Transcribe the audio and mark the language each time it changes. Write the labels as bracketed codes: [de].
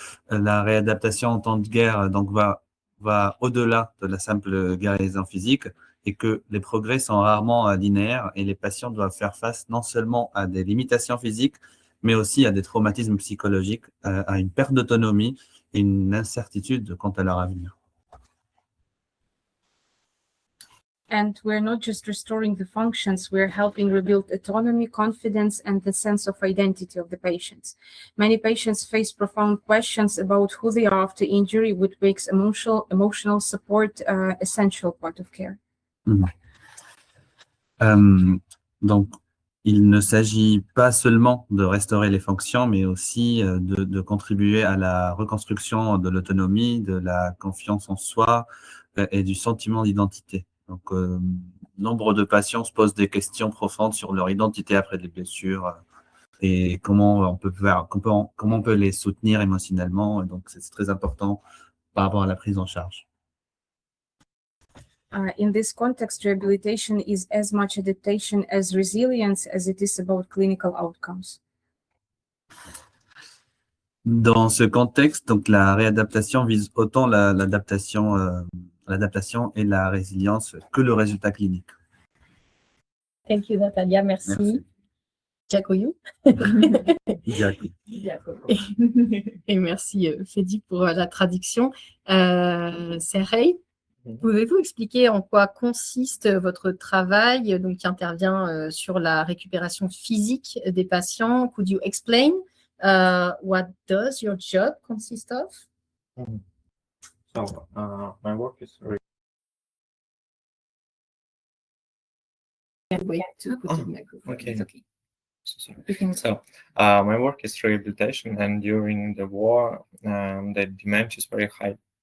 [fr] La réadaptation en temps de guerre donc, va au-delà de la simple guérison physique et que les progrès sont rarement linéaires et les patients doivent faire face non seulement à des limitations physiques, mais aussi à des traumatismes psychologiques, à une perte d'autonomie et une incertitude quant à leur avenir. [en] And we're not just restoring the functions, we're helping rebuild autonomy, confidence, and the sense of identity of the patients. Many patients face profound questions about who they are after injury, which makes emotional support essential part of care. [fr] Donc, il ne s'agit pas seulement de restaurer les fonctions, mais aussi de contribuer à la reconstruction de l'autonomie, de la confiance en soi et du sentiment d'identité. Donc, nombre de patients se posent des questions profondes sur leur identité après des blessures et comment on peut les soutenir émotionnellement. Donc, c'est très important par rapport à la prise en charge. [en] In this context, rehabilitation is as much adaptation as resilience as it is about clinical outcomes. [fr] Dans ce contexte, donc la réadaptation vise autant l'adaptation et la résilience que le résultat clinique. [en] Thank you, Natalia. Merci. Giacomo. [fr] Et merci, Fedi, pour la traduction. Sergei, pouvez-vous expliquer en quoi consiste votre travail, donc qui intervient sur la récupération physique des patients? [en] Could you explain what does your job consist of? So, my work is okay. So, my work is rehabilitation, and during the war, the demand is very high.